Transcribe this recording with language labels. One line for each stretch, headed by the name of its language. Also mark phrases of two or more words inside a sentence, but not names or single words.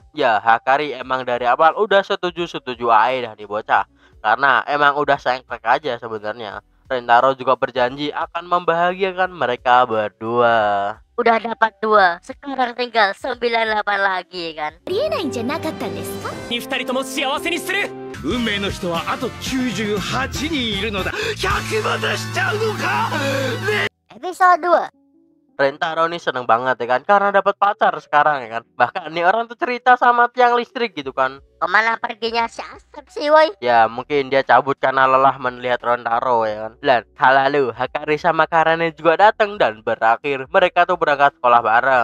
Indonesian: Ya Hakari emang dari awal udah setuju aja dah di bocah, karena emang udah sengklek aja sebenarnya. Rentaro juga berjanji akan membahagiakan mereka berdua. Udah dapat 2, sekarang tinggal 98 lagi kan.
Japanese: 2 人とも幸せにする。運命の人はあと98人いるのだ。100までしちゃうのか。
Indonesian: Episode 2. Rentaro nih seneng banget ya kan, karena dapat pacar sekarang ya kan. Bahkan nih orang tuh cerita sama tiang listrik gitu kan. Kemana perginya si Asep sih, woi? Ya mungkin dia cabut karena lelah melihat Rentaro ya kan. Dan lalu Hakari sama Karane juga datang dan berakhir mereka tuh berangkat sekolah bareng.